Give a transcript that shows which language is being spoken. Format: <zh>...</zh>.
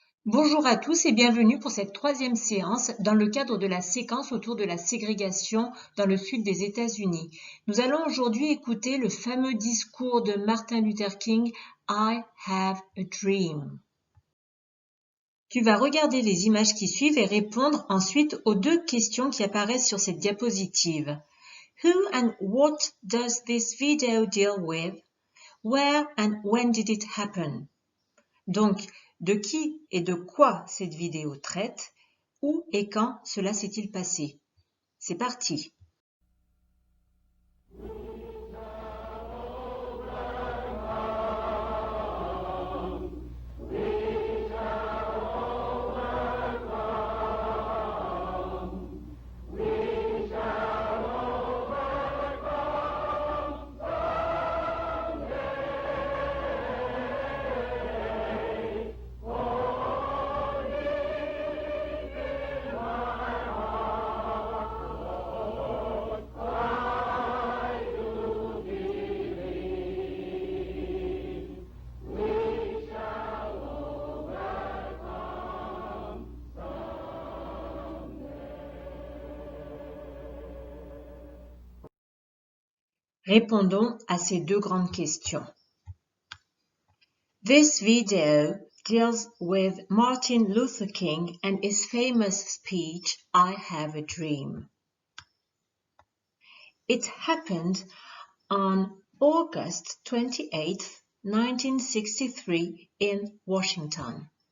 <fr>Bonjour à tous et bienvenue pour cette troisième séance dans le cadre de la séquence autour de la ségrégation dans le sud des États-Unis. Nous allons aujourd'hui écouter le fameux discours de Martin Luther King, I have a dream. Tu vas regarder les images qui suivent et répondre ensuite aux deux questions qui apparaissent sur cette diapositive.</fr> <en>Who and what does this video deal with? Where and when did it happen?</en> <fr>Donc, de qui et de quoi cette vidéo traite? Où et quand cela s'est-il passé? C'est parti! Répondons à ces deux grandes questions.</fr> <en>This video deals with Martin Luther King and his famous speech, I have a dream. It happened on August 28, 1963 in Washington.</en>